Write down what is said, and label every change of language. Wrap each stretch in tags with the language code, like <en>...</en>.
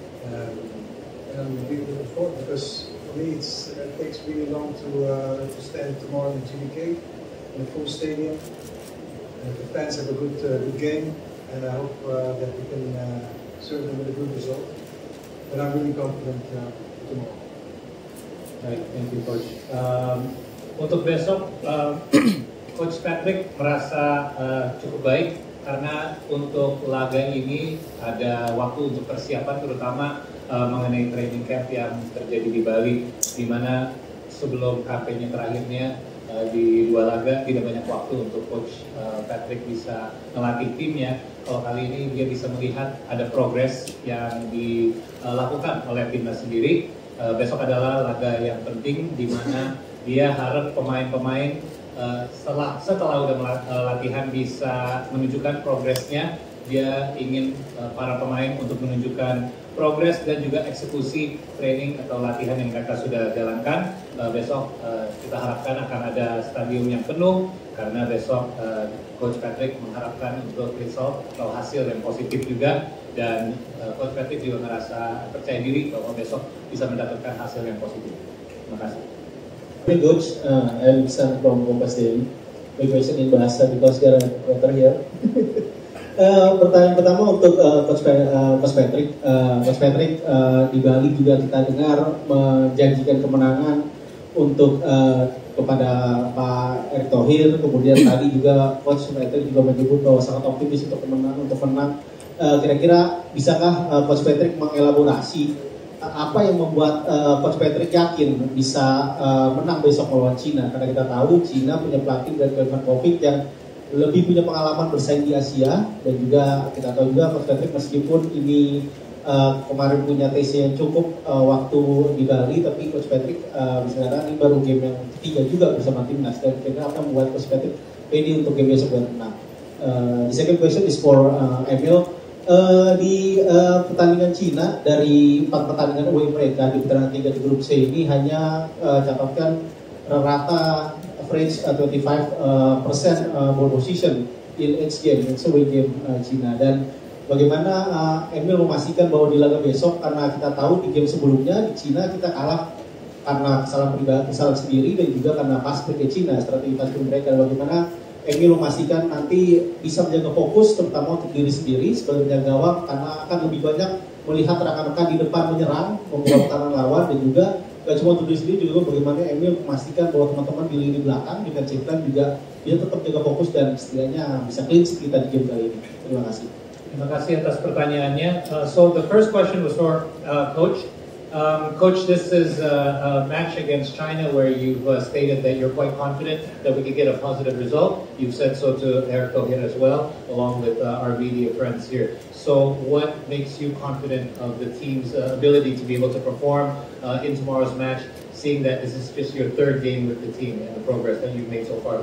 <en>And I'm really looking forward, because for me it takes really long to stand tomorrow in the GBK in a full stadium. And the fans have a good game, and I hope that we can serve them with a good result. But I'm really confident tomorrow.</en> <id>Baik,</id> <en>thank you Coach.</en> <id>Untuk besok, Coach Patrick merasa cukup baik karena untuk laga ini ada waktu untuk persiapan, terutama mengenai training camp yang terjadi di Bali, di mana sebelum kampanye terakhirnya di 2 laga tidak banyak waktu untuk Coach Patrick bisa melatih timnya. Kalau kali ini dia bisa melihat ada progres yang dilakukan oleh timnas sendiri. Besok adalah laga yang penting di mana dia harap pemain-pemain setelah udah latihan bisa menunjukkan progresnya. Dia ingin para pemain untuk menunjukkan progres dan juga eksekusi training atau latihan yang mereka sudah jalankan. Besok kita harapkan akan ada stadium yang penuh karena besok Coach Patrick mengharapkan untuk result atau hasil yang positif juga, dan Coach Patrick juga merasa percaya diri bahwa besok bisa mendapatkan hasil yang positif. Terima kasih.</id> <en>Hey Coach, I'm Sam from Kompas Daily. My question in bahasa because we are better here.</en> <id>Pertanyaan pertama untuk Coach Patrick. Coach Patrick di Bali juga kita dengar menjanjikan kemenangan untuk kepada Pak Erick Thohir. Kemudian tadi juga Coach Patrick juga menyebut bahwa sangat optimis untuk menang. Kira-kira bisakah Coach Patrick mengelaborasi apa yang membuat Coach Patrick yakin bisa menang besok melawan Cina? Karena kita tahu Cina punya pelatih dari Kovic yang lebih punya pengalaman bersaing di Asia, dan juga kita tahu juga Coach Patrick meskipun ini kemarin punya TC yang cukup waktu di Bali, tapi Coach Patrick misalnya ini baru game yang ketiga juga bersama timnas, dan kira-kira apa yang membuat Coach Patrick pede untuk game besok dan menang?</id> <en>The second question is for Emil.</en> <id>Di pertandingan Cina, dari 4 pertandingan away mereka di putaran 3 di grup C ini hanya catatkan rata</id> <en>average 25% ball position in each game, it's away game</en> <id>Cina. Dan bagaimana Emil memastikan bahwa di laga besok, karena kita tahu di game sebelumnya di Cina kita kalah karena kesalahan sendiri dan juga karena pas ke Cina, strategi pas mereka. Bagaimana Emil memastikan nanti bisa menjaga fokus terutama untuk diri sendiri sebagai penjaga gawang, karena akan lebih banyak melihat rekan-rekan di depan menyerang, membuat tangan lawan, dan juga gak cuma untuk diri sendiri, juga bagaimana Emil memastikan bahwa teman-teman di lini belakang di defensive line juga dia tetap jaga fokus dan setidaknya bisa clean sheet kita di game kali ini. Terima kasih. Terima kasih atas pertanyaannya.</id> <en>So the first question was for Coach. Coach, this is a match against China where you've stated that you're quite confident that we could get a positive result. You've said so to Erick Thohir as well, along with our media friends here. So what makes you confident of the team's ability to be able to perform in tomorrow's match, seeing that this is just your 3rd game with the team and the progress that you've made so far?</en>